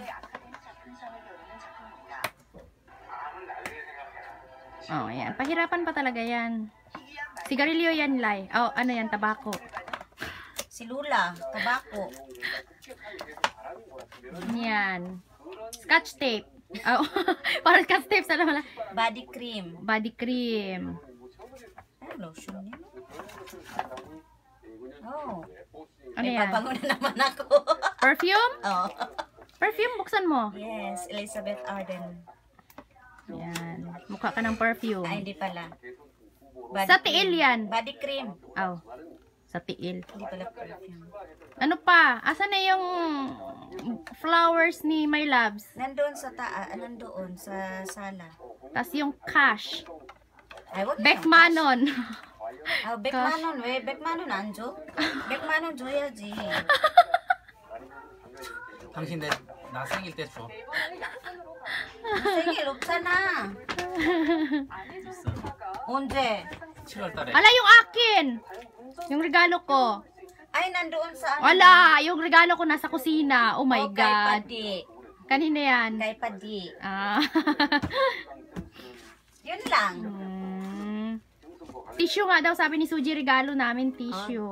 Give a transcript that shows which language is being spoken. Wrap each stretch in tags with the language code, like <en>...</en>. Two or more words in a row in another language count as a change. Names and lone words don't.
<tl>Ayan. Pahirapan pa talaga yan. Sigarilyo yan, Lai. Ano yan? Tabako. Si Lula, tabako. Yan. Scotch tape. Parang scotch tape sa naman.</tl> <en>Body cream. Body cream.</en> <tl>Ay, lotion yan. Oh. Ano May yan? pabango na naman ako. Perfume? Oh. Perfume, buksan mo.</tl> <en>Yes, Elizabeth Arden.</en> <tl>Yan. Mukha ka ng perfume. Ay, hindi pala. Sa tiil yan.</tl> <en>Body cream.</en> <tl>Sa tiil. Hindi pala perfume. Ano pa? Asan na yung flowers ni My Loves? Nandoon sa nandoon sa sala. Tapos yung cash. Ay, wag na.</tl> <ko>Beckmanon. Beckmanon. 왜 백만원 안 줘? 백만원 줘야지. 당신 나 생일 때 줘. 생일 없잖아. 언제? 7월 달에.</ko> <tl>Ala, yung akin! Yung regalo ko. Ay, nandoon sa Wala! Yung regalo ko nasa kusina.</tl> <en>Oh my</en> <tl>kay</tl> <en>God.</en> <tl>Padi. Kanina yan. Kay Padi. Yun lang. Tissue nga daw, sabi ni Suji, regalo namin tissue.</tl>